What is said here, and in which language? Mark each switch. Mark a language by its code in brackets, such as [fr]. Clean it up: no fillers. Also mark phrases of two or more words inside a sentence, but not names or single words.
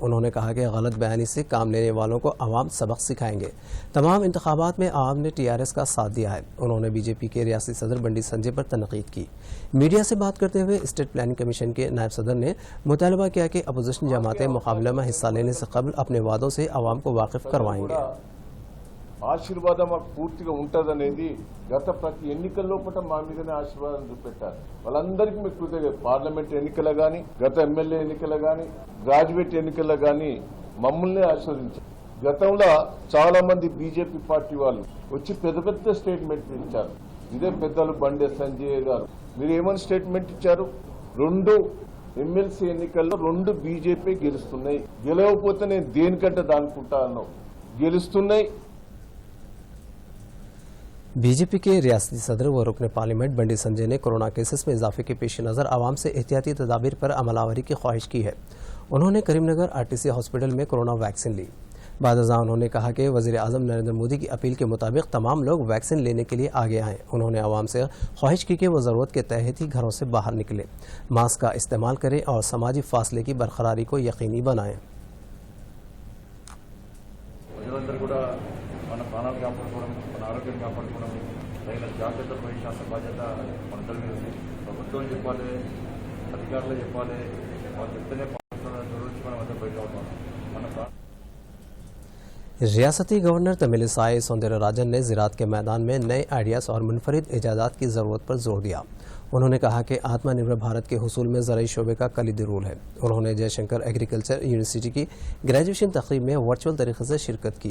[ur] انہوں نے کہا کہ غلط بیانی سے کام لینے والوں کو عوام سبق سکھائیں گے۔ تمام انتخابات میں عوام نے ٹی آر ایس کا ساتھ دیا ہے۔ انہوں نے بی جے پی کے ریاستی صدر بنڈی سنجے پر تنقید کی۔ میڈیا سے بات کرتے ہوئے اسٹیٹ پلاننگ کمیشن کے نائب صدر نے مطالبہ کیا کہ اپوزیشن جماعتیں مقابلہ میں حصہ لینے سے قبل اپنے وعدوں سے عوام کو واقف کروائیں گے۔ [te] ఆశీర్వాదం మాకు పూర్తిగా ఉంటుందనేది గత ప్రతి ఎన్నికల్లో కూడా మా మీదనే ఆశీర్వాదం చూపెట్టారు। వాళ్ళందరికీ మీకు కృతజ్ఞత। పార్లమెంట్ ఎన్నికల్లో కానీ, గత ఎమ్మెల్యే ఎన్నికల్లో కానీ, గ్రాడ్యుయేట్ ఎన్నికల్లో కానీ మమ్మల్ని ఆశీర్వదించారు। గతంలో చాలా మంది బీజేపీ పార్టీ వాళ్ళు వచ్చి పెద్ద పెద్ద స్టేట్మెంట్లు ఇచ్చారు। ఇదే పెద్దలు బండి సంజయ్ గారు మీరు ఏమని స్టేట్మెంట్ ఇచ్చారు? 2 ఎమ్మెల్సీ ఎన్నికల్లో 2 బీజేపీ గెలుస్తున్నాయి, గెలవకపోతే నేను దేనికంటే దానుకుంటా అన్నావు, గెలుస్తున్నాయి। [ur] بی جے پی کے ریاستی صدر و رکن پارلیمنٹ بنڈی سنجے نے کورونا کیسز میں اضافے کے پیش نظر عوام سے احتیاطی تدابیر پر عمل آوری کی خواہش کی ہے۔ انہوں نے کریم نگر آر ٹی سی ہاسپٹل میں کورونا ویکسین لی۔ بعد ازاں انہوں نے کہا کہ وزیر اعظم نریندر مودی کی اپیل کے مطابق تمام لوگ ویکسین لینے کے لیے آگے آئیں۔ انہوں نے عوام سے خواہش کی کہ وہ ضرورت کے تحت ہی گھروں سے باہر نکلیں، ماسک کا استعمال کریں اور سماجی فاصلے کی برقراری کو یقینی بنائیں۔ [te] ప్రాణాలు కాపాడుకోవడం, మన ఆరోగ్యాన్ని కాపాడుకోవడం, తగిన జాగ్రత్తలు వహించాల్సిన బాధ్యత మనందరి మీద ఉంది. ప్రభుత్వం చెప్పాలి, అధికారులు చెప్పాలి, వాళ్ళు చెప్తేనే పాటించాలని గురించి మనం అంతా బయట అవుతాం. మన [ur] ریاستی گورنر تمیلیسائی سوندرراجن نے زراعت کے میدان میں نئے آئیڈیاز اور منفرد ایجادات کی ضرورت پر زور دیا. انہوں نے کہا کہ آتم نربھر بھارت کے حصول میں زرعی شعبے کا کلیدی رول ہے. انہوں نے جے شنکر ایگریکلچر یونیورسٹی کی گریجویشن تقریب میں ورچوئل طریقے سے شرکت کی.